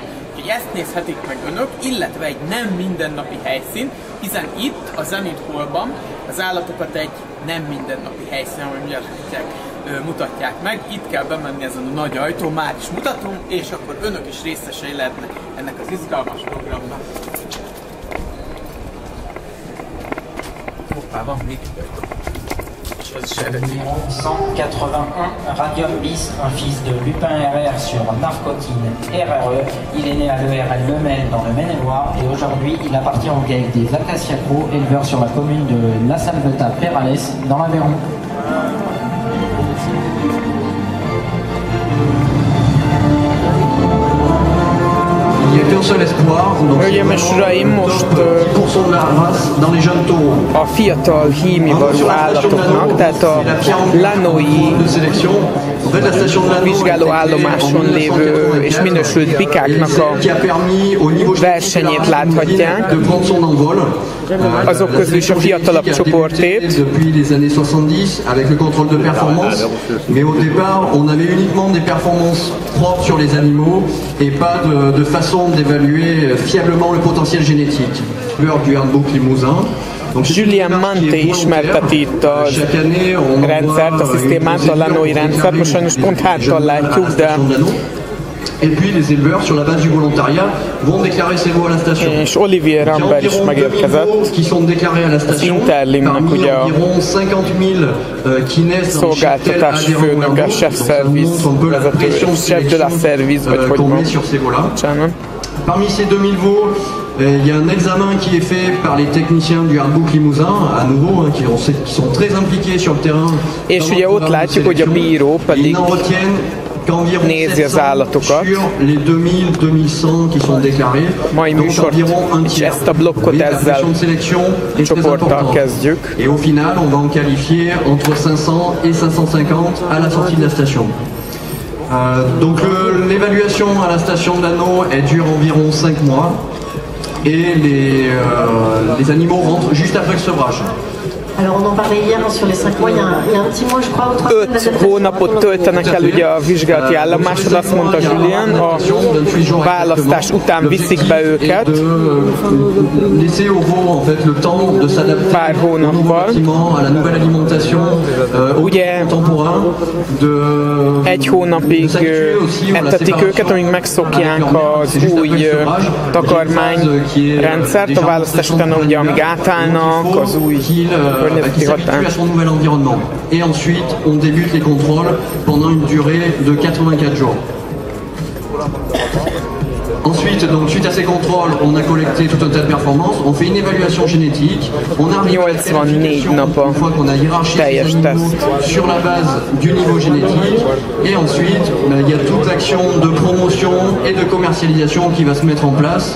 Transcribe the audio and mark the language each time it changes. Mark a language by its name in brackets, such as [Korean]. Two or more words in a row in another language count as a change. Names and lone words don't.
[Hungarian] Úgyhogy ezt nézhetik meg önök, illetve egy nem mindennapi helyszín, hiszen itt a Zenit Hallban az állatokat egy nem mindennapi helyszínen, ahogy mindjárt mutatják meg. Itt kell bemenni ezen a nagy ajtón, már is mutatom, és akkor önök is részesei lehetnek ennek az izgalmas programnak. Hoppá, van még [French] Numéro 181, Radium Bis, un fils de Lupin RR sur Narcotine RRE. Il est né à l'ERL Lemel dans le Maine-et-Loire et aujourd'hui il appartient au GAEC des Acaciacos, éleveurs sur la commune de La Salvetat-Perales dans l'Aveyron. [Hungarian] Hölgyeim és uraim, most a fiatal hímivarú állatoknak, tehát a Lannoy vizsgáló állomáson lévő és minősült bikáknak a versenyét láthatják. Azok közül is a fiatalabb csoportét. [French] Mais au départ, on avait uniquement des performances propres sur les animaux et pas de façon d'évaluer fiablement le potentiel génétique. L'heure du handbook limousin. [Hungarian] Julien Manté ismerteti itt a rendszert, a szisztémát, a Lannoy rendszert. Most sajnos pont háttal látjuk, de [French] et puis les éleveurs sur la base du volontariat vont déclarer ces veaux à la station. [Hungarian] És Olivier Rambert is megérkezett. [French] Qui sont déclarés à la station. [Hungarian] Interlimnek ugye a szolgáltatás főnöke, [French] chef service vezető, chef de la service, [Hungarian] vagy hogy van. Bocsánat. [French] Parmi ces 2000 veaux, il y a un examen qui est fait par les techniciens du handbook limousin, à nouveau, qui sont très impliqués sur le terrain. [Hungarian] És ugye ott látjuk, hogy a bíró pedig nézi az állatokat. Mai műsort és ezt a blokkot ezzel csoporttal kezdjük. [French] Et au final, on va en qualifier entre 500 et 550 à la sortie de la station. Donc l'évaluation à la station d'Anneau, elle dure environ 5 mois et les animaux rentrent juste après le sevrage. Alors on en parlait hier sur les 5 mois, il y a un petit mois je crois, ou 3 semaines d'adaptation. [Hungarian] 5 hónapot töltenek el ugye a vizsgálati állomásod, azt mondta Julien, a választás után viszik be őket pár hónappal. Ugye 1 hónapig etetik őket, amíg megszokják az új takarmányrendszert, a választás után ugye amíg átállnak az új [French] son nouvel environnement. Et ensuite, on débute les contrôles pendant une durée de 84 jours. Ensuite, donc, suite à ces contrôles, on a collecté tout un tas de performances, on fait une évaluation génétique, on arrive à la certification une fois qu'on a hiérarchisé les animaux sur la base du niveau génétique, et ensuite, il y a toute l'action de promotion et de commercialisation qui va se mettre en place.